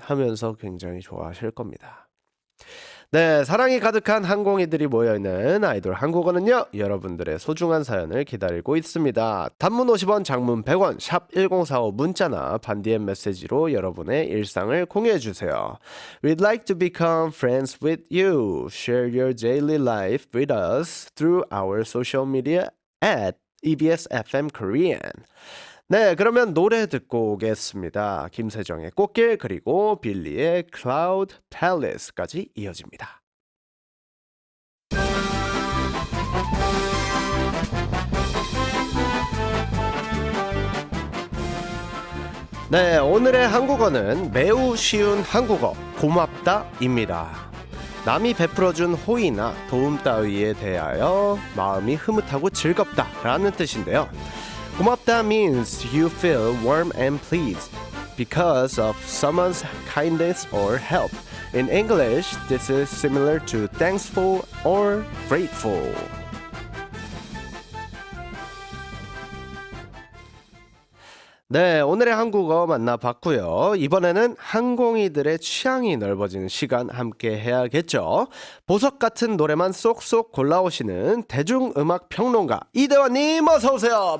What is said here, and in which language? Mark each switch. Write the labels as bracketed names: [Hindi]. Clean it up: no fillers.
[Korean] 하면서 굉장히 좋아하실 겁니다. 네, 사랑이 가득한 항공이들이 모여있는 아이돌 한국어는요, 여러분들의 소중한 사연을 기다리고 있습니다. 단문 50원, 장문 100원, 샵 1045 문자나 반디엠 메시지로 여러분의 일상을 공유해주세요. [English] We'd like to become friends with you. Share your daily life with us through our social media at EBS FM Korean. [Korean] 네, 그러면 노래 듣고 오겠습니다. 김세정의 꽃길 그리고 빌리의 Cloud Palace까지 이어집니다. 네, 오늘의 한국어는 매우 쉬운 한국어 고맙다입니다. 남이 베풀어준 호의나 도움 따위에 대하여 마음이 흐뭇하고 즐겁다라는 뜻인데요. [English] 고맙다 means you feel warm and pleased because of someone's kindness or help. In English, this is similar to thankful or grateful. [Korean] 네, 오늘의 한국어 만나봤고요. 이번에는 항공이들의 취향이 넓어지는 시간 함께 해야겠죠. 보석 같은 노래만 쏙쏙 골라오시는 대중음악 평론가 이대환님 어서 오세요.